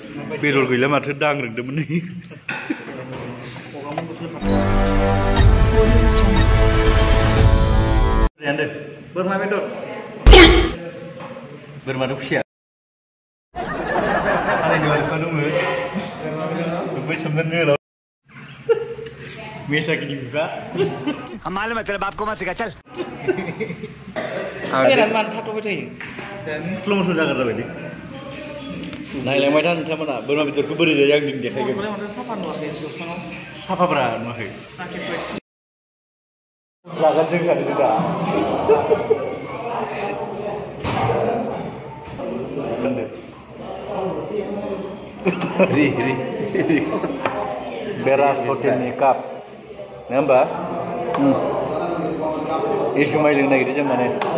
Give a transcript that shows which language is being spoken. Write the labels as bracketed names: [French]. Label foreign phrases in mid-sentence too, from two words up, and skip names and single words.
[Bodo] बेदर गैला माथो दांग्रोदोंमोन नै बोरमा बेदर बोरमा खुसिया खानायनि बारखौ दङ बै सोमदोन जोलाव मेसाकिनि बिफा [Hindi] हम मालूम है तेरे बाप को मत सिखा चल [Bodo] बेराद मान थाथ'बाय थायो स्ल' मसन जाग्रा बायदि नायलांबाय था नोंथांमोना बोरमा बेदरखौ बोरै जायो आं नों देखायगोन साफा नुवाखै साफाब्रा नुवाखै जागोन जों जागोन दा बेरास हटेलनि काप नङा होमबा जुमाय लोंनो नागिरदों जों माने